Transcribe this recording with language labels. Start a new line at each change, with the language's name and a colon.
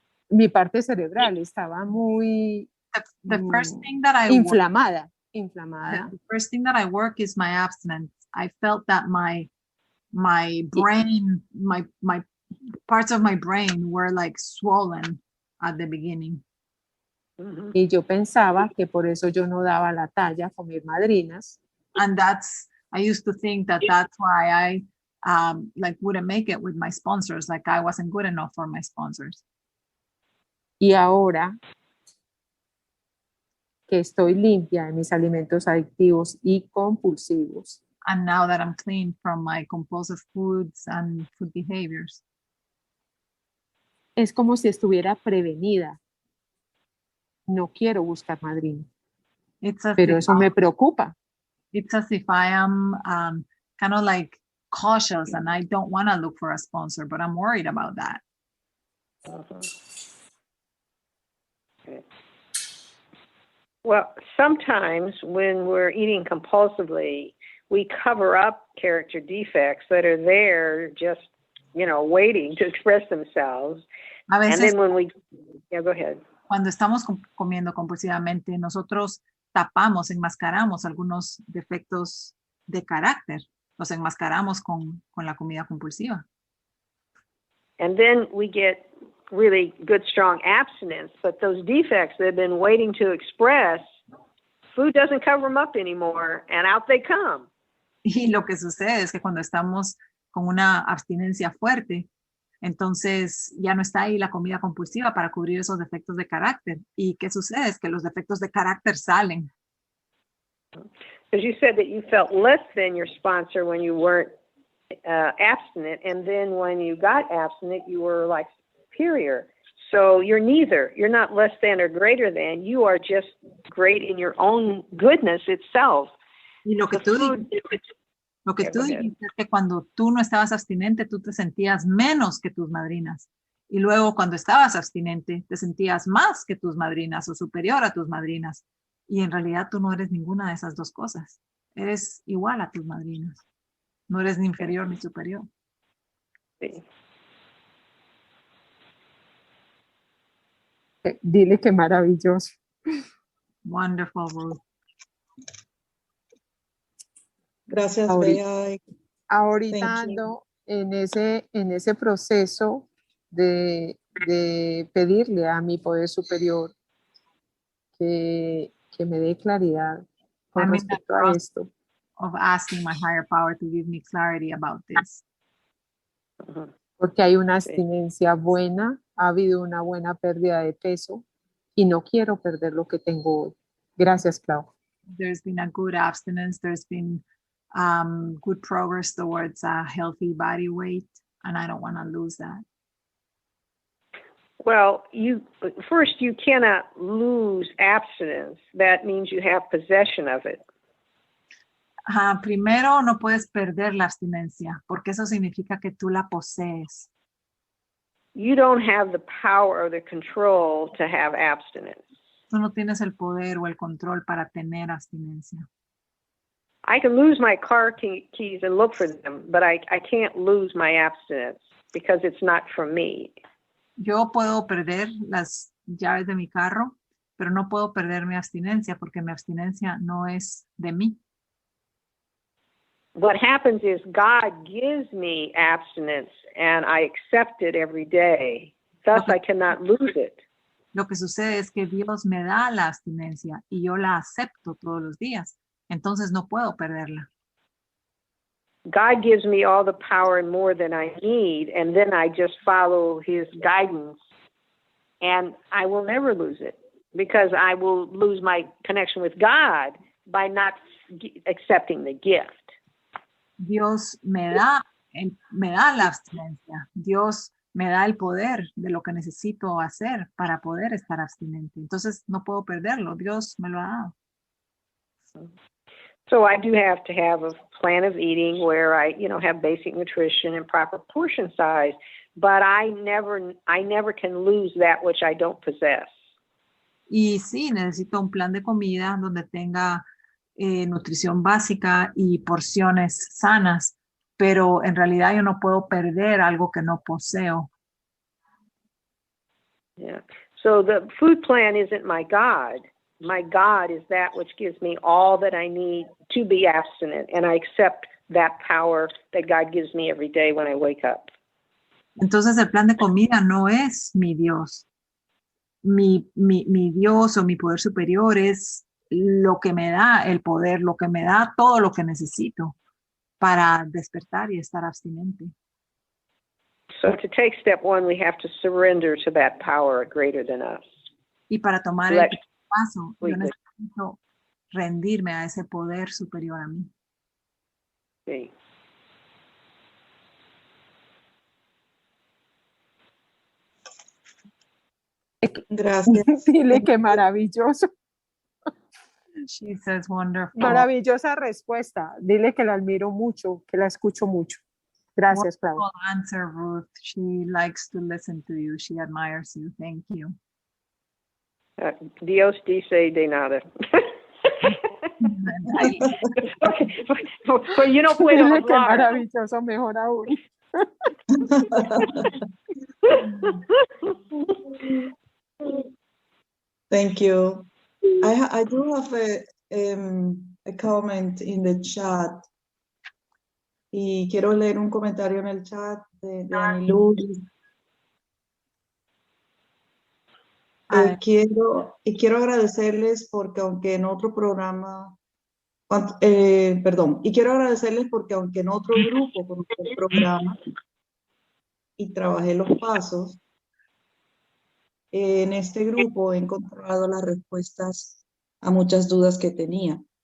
Spanish: Mi parte cerebral estaba muy
English: The first thing that I
Spanish: inflamada.
English: The first thing that I work is my abstinence. I felt that my brain, my parts of my brain were like swollen at the beginning.
Spanish: Y yo pensaba que por eso yo no daba la talla con mis madrinas.
English: And I used to think that that's why I wouldn't make it with my sponsors, like I wasn't good enough for my sponsors.
Spanish: Y ahora que estoy limpia de mis alimentos adictivos y compulsivos.
English: And now that I'm clean from my compulsive foods and food behaviors.
Spanish: Es como si estuviera prevenida. No quiero buscar madrina. Pero eso me preocupa.
English: It's as if I am kind of like cautious and I don't want to look for a sponsor, but I'm worried about that. Okay. Well, sometimes when we're eating compulsively, we cover up character defects that are there just, waiting to express themselves.
Spanish: A veces,
English: and then when go ahead.
Spanish: Cuando estamos comiendo compulsivamente, nosotros tapamos, enmascaramos algunos defectos de carácter. Los enmascaramos con la comida compulsiva. And then we get really good, strong abstinence, but those defects they've been waiting to express, food doesn't cover them up anymore, and out they come. Y lo que sucede es que cuando estamos con una abstinencia fuerte, entonces ya no está ahí la comida compulsiva para cubrir esos defectos de carácter. ¿Y qué sucede? Es que los defectos de carácter salen.
English: Because you said that you felt less than your sponsor when you weren't abstinent, and then when you got abstinent, you were like superior. So you're neither. You're not less than or greater than. You are just great in your own goodness itself.
Spanish: Y lo que tú dijiste es que cuando tú no estabas abstinente, tú te sentías menos que tus madrinas. Y luego cuando estabas abstinente, te sentías más que tus madrinas o superior a tus madrinas. Y en realidad tú no eres ninguna de esas dos cosas. Eres igual a tus madrinas. No eres ni inferior ni superior. Sí. Dile que maravilloso.
English: Wonderful, Ruth.
Spanish: Gracias, Bea. Ahorita ando en ese proceso de pedirle a mi poder superior que me dé claridad con respecto a esto.
English: Of asking my higher power to give me clarity about this.
Spanish: Porque hay una abstinencia buena, ha habido una buena pérdida de peso y no quiero perder lo que tengo hoy. Gracias, Clau.
English: There's been a good abstinence. There's been good progress towards a healthy body weight, and I don't want to lose that. Well, you cannot lose abstinence. That means you have possession of it.
Spanish: Primero, no puedes perder la abstinencia, porque eso significa que tú la posees.
English: You don't have the power or the control to have abstinence.
Spanish: Tú no tienes el poder o el control para tener abstinencia.
English: I can lose my car keys and look for them, but I can't lose my abstinence because it's not from me.
Spanish: Yo puedo perder las llaves de mi carro, pero no puedo perder mi abstinencia porque mi abstinencia no es de mí.
English: What happens is God gives me abstinence and I accept it every day. Thus, I cannot lose it.
Spanish: Lo que sucede es que Dios me da la abstinencia y yo la acepto todos los días. Entonces no puedo perderla.
English: God gives me all the power and more than I need, and then I just follow his guidance, and I will never lose it because I will lose my connection with God by not accepting the gift.
Spanish: Dios me da la abstinencia. Dios me da el poder de lo que necesito hacer para poder estar abstinente. Entonces no puedo perderlo. Dios me lo ha dado.
English: So I do have to have a plan of eating where I, have basic nutrition and proper portion size, but I never can lose that which I don't possess.
Spanish: Y sí, necesito un plan de comida donde tenga nutrición básica y porciones sanas, pero en realidad yo no puedo perder algo que no poseo.
English: Yeah. So the food plan isn't my God. My God is that which gives me all that I need to be abstinent, and I accept that power that God gives me every day when I wake up.
Spanish: Entonces el plan de comida no es mi Dios. Mi Dios o mi poder superior es lo que me da el poder, lo que me da todo lo que necesito para despertar y estar abstinente.
English: So to take step one, we have to surrender to that power greater than us.
Spanish: Y para tomar
English: Let-
Spanish: el paso, yo
English: Wait, wait.
Spanish: necesito rendirme a ese poder superior a mí.
English: See.
Spanish: Gracias. Dile que maravilloso,
English: She says wonderful.
Spanish: maravillosa respuesta. Dile que la admiro mucho, que la escucho mucho. Gracias, Claudia.
English: Wonderful answer, Ruth. She likes to listen to you. She admires you. Thank you.
Spanish: Dios dice de nada. Ahí. Pues yo no puedo Dile que hablar. maravilloso, mejor aún.
English: Thank you. I do have a comment in the chat.
Spanish: Y quiero leer un comentario en el chat de Anilú. Quiero agradecerles porque aunque en otro programa, y quiero agradecerles porque aunque en otro grupo conocí el programa y trabajé los pasos, en este grupo he encontrado las respuestas a muchas dudas que tenía.